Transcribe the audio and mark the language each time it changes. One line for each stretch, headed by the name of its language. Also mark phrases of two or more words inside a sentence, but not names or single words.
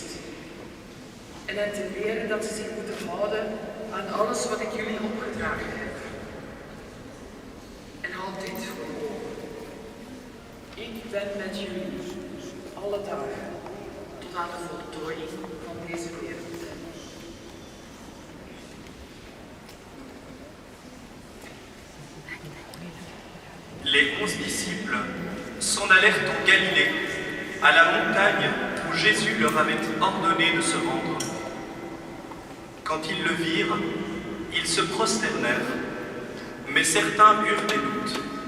Dutch: En hen te leren dat ze zich moeten houden aan alles wat ik jullie opgedragen heb. En houd dit voor ogen. Ik ben met jullie alle dagen tot aan de voltooiing van deze wereld.
French: Les 11 disciples s'en allèrent en Galilée, à la montagne où Jésus leur avait ordonné de se rendre. Quand ils le virent, ils se prosternèrent, mais certains eurent des doutes.